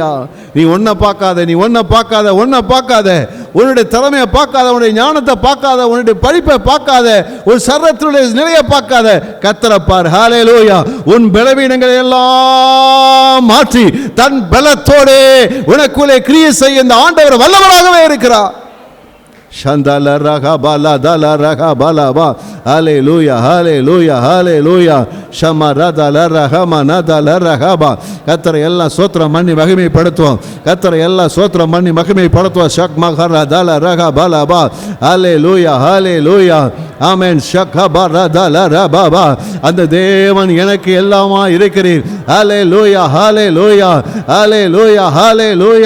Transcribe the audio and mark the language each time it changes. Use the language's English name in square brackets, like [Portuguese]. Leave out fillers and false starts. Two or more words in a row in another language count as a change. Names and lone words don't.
[Tamil] நீ ஒன்றை பார்க்காத, நீ ஒன்றை பார்க்காத, ஒன்றை பார்க்காத, உன்னுடைய திறமையை பார்க்காத, உன்னுடைய ஞானத்தை பார்க்காத, உன்னுடைய படிப்பை பார்க்காத, உன் சரத்தினுடைய நிலையை பார்க்காத, கர்த்தரை பார். ஹல்லேலூயா. உன் பலவீனங்களை எல்லாம் மாற்றி தன் பலத்தோடு உனக்குள்ளே கிரியை செய்ய இந்த ஆண்டவர் வல்லவராகவே இருக்கிறார். Shandala raga bala dala raga bala ba, hallelujah hallelujah hallelujah, shamarada la raga manada la raga ba. கர்த்தரை எல்லாம் ஸ்தோத்திரம் பண்ணி மகிமைப்படுத்துவோம். கர்த்தரை எல்லாம் ஸ்தோத்திரம் பண்ணி மகிமைப்படுத்துவோம். ஷக்மகர தல ரக பல பா, ஹல்லேலூயா ஹல்லேலூயா, ஆமென். ஷக்கபர தல ரபா பா. அந்த தேவன் எனக்கு எல்லாமா இருக்கிறீர். ஹல்லேலூயா ஹல்லேலூயா ஹல்லேலூயா ஹல்லேலூயா.